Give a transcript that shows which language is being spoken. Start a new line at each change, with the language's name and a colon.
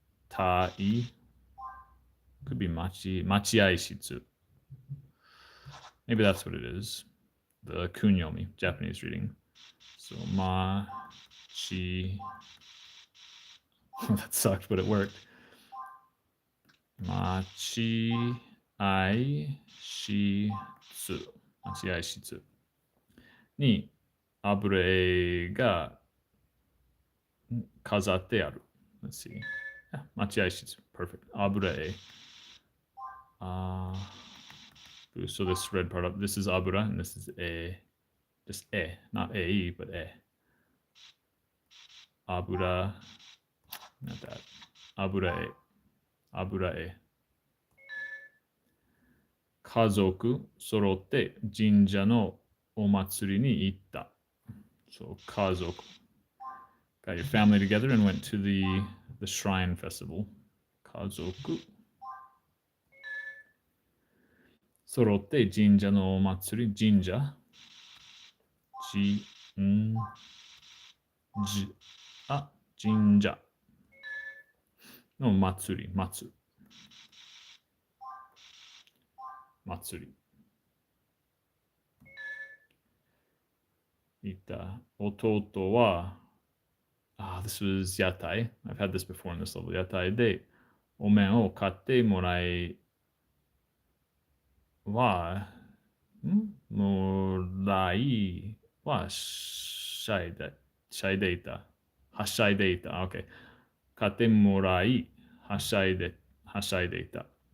English: Tai could be machi ai shitsu. Maybe that's what it is. The kunyomi, Japanese reading. So machi. That sucked, but it worked. Machi
Japanese: 愛しつ、待合室に油絵が飾ってある。
English: Let's see. 待合室。Perfect. 油絵。 So this red part up, this is abura and this is just not but abura, not that. Abura e.
Japanese: 家族揃って神社のお祭りに行った。
English: So 家族 got your family together and went to the shrine festival.
Japanese: 家族揃って神社のお祭り、神社じ、ん、じ、神社の祭り、祭り。いた。弟は、
English: this was
Japanese: 屋台。
English: I've had this before in this level.
Japanese: 屋台でお面を買ってもらいは、もらいはしゃいで、いた。はしゃいでいた。OK。買ってもらい、はしゃいでいた。